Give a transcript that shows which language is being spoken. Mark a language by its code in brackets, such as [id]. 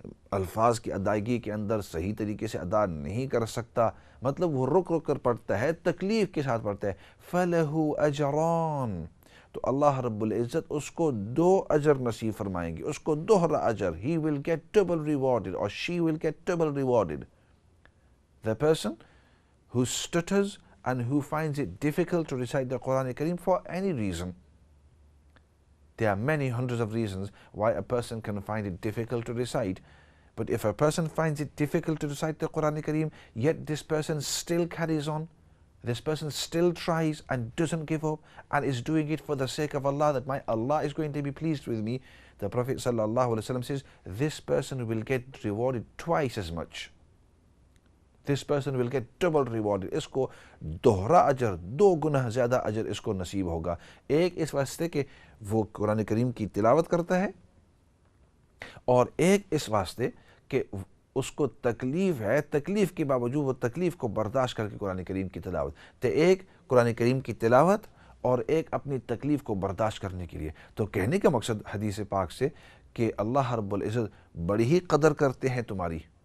[ur] الفاظ کی ادائیگی کے اندر صحیح طریقے سے ادا نہیں کر سکتا، مطلب وہ رک رک کر پڑھتا ہے، تکلیف کے ساتھ پڑھتا ہے، [ar] فَلَهُ أَجْرَانِ، [ur] تو اللہ رب العزت اس کو 2 اجر نصیب فرمائیں گے، اس کو دوہرا اجر، [en] he will get double rewarded [ur] or she will get double rewarded. [en] The person who stutters and who finds it difficult to recite the Quran Kareem for any reason. There are many hundreds of reasons why a person can find it difficult to recite. But if a person finds it difficult to recite the Quran Kareem, yet this person still carries on, this person still tries and doesn't give up and is doing it for the sake of Allah, that my Allah is going to be pleased with me, the Prophet ﷺ says, this person will get rewarded twice as much. This person will get double rewarded. [ur] اس کو دوہرا اجر، 2 گنا زیادہ اجر اس کو نصیب ہوگا۔ ایک اس واسطے کہ وہ قرآن کریم کی تلاوت کرتا ہے، اور ایک اس واسطے کہ اس کو تکلیف ہے، تکلیف کے باوجود وہ تکلیف کو برداشت کر کے قرآن کریم کی تلاوت، تو ایک قرآن کریم کی تلاوت اور ایک اپنی تکلیف کو برداشت کرنے کے لیے۔ تو کہنے کا مقصد حدیث پاک سے کہ اللہ رب العزت بڑی ہی قدر کرتے ہیں تمہاری،